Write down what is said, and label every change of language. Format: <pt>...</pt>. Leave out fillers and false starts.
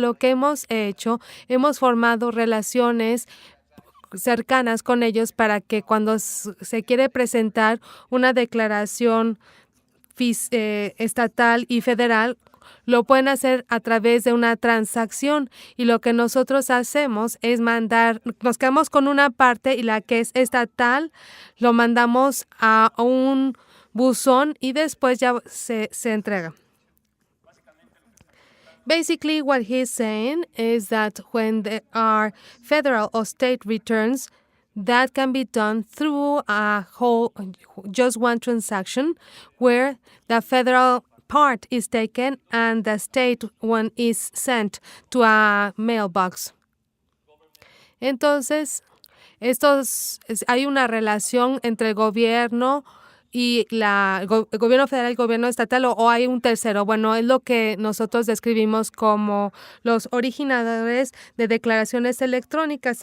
<es>Lo que hemos hecho, hemos formado relaciones cercanas con ellos para que cuando se quiere presentar una declaración estatal y federal, lo pueden hacer a través de una transacción, y lo que nosotros hacemos es nos quedamos con una parte y la que es estatal lo mandamos a un buzón y después ya se entrega.</es> <en>Basically, what he's saying is that when there are federal or state returns, that can be done through just one transaction where the federal part is taken and the state one is sent to a mailbox.</en> <es>Entonces, hay una relación entre el gobierno y el gobierno federal y el gobierno estatal, o hay un tercero. Bueno, es lo que nosotros describimos como los originadores de declaraciones electrónicas.</es>